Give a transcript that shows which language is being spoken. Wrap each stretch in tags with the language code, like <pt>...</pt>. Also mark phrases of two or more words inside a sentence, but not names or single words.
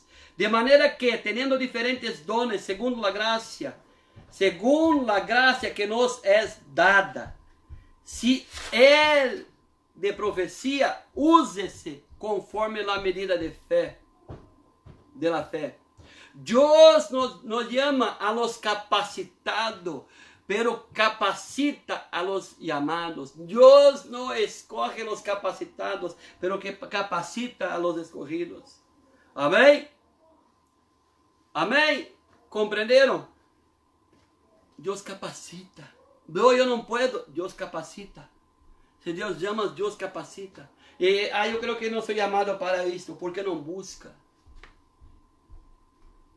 <pt>De maneira que, tendo diferentes dones, segundo a graça que nos é dada, se Ele de profecia, use-se conforme a medida de fé,</pt> <es>de la fé.</es> <pt>Deus nos chama</pt> <es>a los capacitados, pero capacita a los llamados.</es> <pt>Deus não escolhe</pt> <es>los capacitados, pero que capacita a los escogidos.</es> <pt>Amém? Amém? Compreenderam? Deus capacita. Eu não puedo, Deus capacita. Se Deus chama, Deus capacita. E eu creio que não sou chamado para isto, porque não busca.</pt>